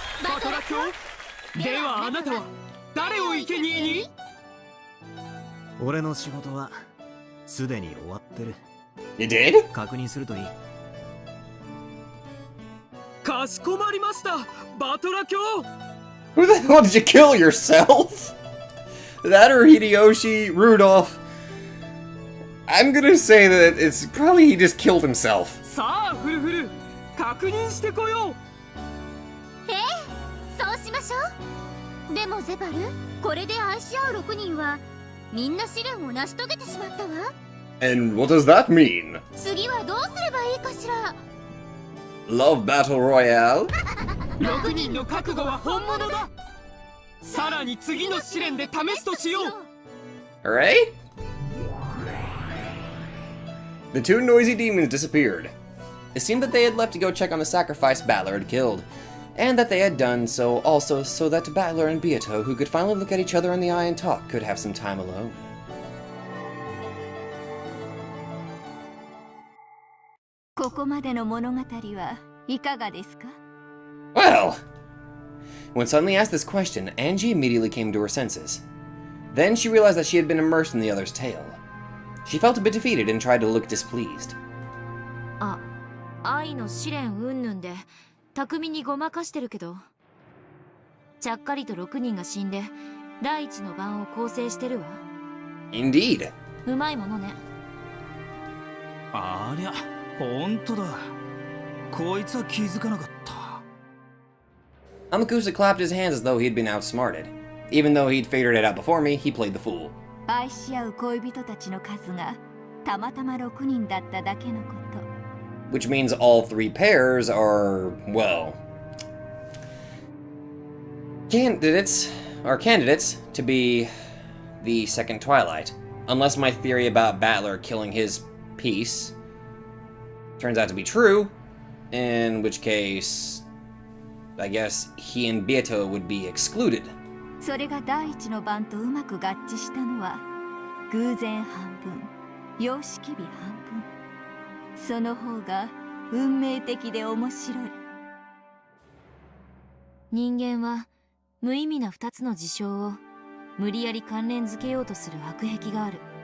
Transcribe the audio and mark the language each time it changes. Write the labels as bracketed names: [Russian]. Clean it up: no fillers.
[Japanese] バトラ卿。ではあなたは誰を生贄に？俺の仕事はすでに終わってる。 [English] You did? [Japanese] 確認するといい。かしこまりました、バトラ卿。 [English] Who the hell did you kill yourself? That or Hideyoshi, Rudolph? I'm gonna say that it's probably he just killed himself. [Japanese] さあフルフル、確認してこよう。そうしましょう。でもゼバル、これで愛し合う6人はみんな試練を成し遂げてしまったわ。 [English] And what does that mean? [Japanese] 次はどうすればいいかしら。 [English] Love Battle Royale? [Japanese] 6人の覚悟は本物だ。さらに次の試練で試すとしよう。 [English] Alright? The two noisy demons disappeared. It seemed that they had left to go check on the sacrifice Battler had killed, and that they had done so also so that Battler and Beato, who could finally look at each other in the eye and talk, could have some time alone. [Japanese] ここまでの物語はいかがですか？ [English] Well! When suddenly asked this question, Angie immediately came to her senses. Then she realized that she had been immersed in the other's tale. She felt a bit defeated and tried to look displeased. [Japanese] 愛の試練云々で巧みにごまかしてるけど、ちゃっかりと6人が死んで第一の番を構成してるわ。 [English] Indeed. [Japanese] うまいものね。ありゃ、ほんとだ。こいつは気づかなかった。 [English] Amakusa clapped his hands as though he had been outsmarted. Even though he'd figured it out before me, he played the fool. [Japanese] 愛し合う恋人たちの数がたまたま6人だっただけのこと。 [English] Which means all three pairs are, well, candidates to be the second Twilight. Unless my theory about Battler killing his piece turns out to be true, in which case, I guess he and Beato would be excluded. [Japanese] それが第一の番とうまく合致したのは偶然半分、様式美半分。その方が運命的で面白い。人間は無意味な2つの事象を無理やり関連づけようとする悪癖がある。